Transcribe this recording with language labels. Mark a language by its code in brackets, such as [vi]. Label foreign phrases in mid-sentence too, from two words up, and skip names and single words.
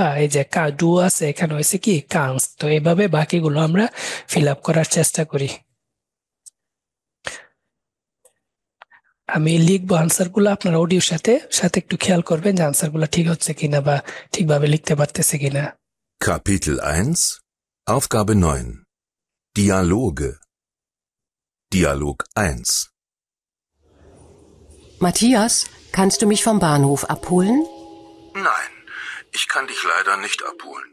[bn] এই যে ডু আছে, এখানে হয়েছে কি কানস। তো এইভাবে বাকিগুলো আমরা [en] fill up [bn] করার চেষ্টা করি। আমি লিখবো আনসার গুলো, আপনার অডিওর সাথে সাথে একটু খেয়াল করবেন যে আনসার গুলো ঠিক হচ্ছে কিনা বা ঠিকভাবে লিখতে পারতেছে কিনা। [de] Kapitel 1, Aufgabe 9. Dialoge. Dialog 1. Matthias, kannst du mich vom Bahnhof abholen? Nein, ich kann dich leider nicht abholen.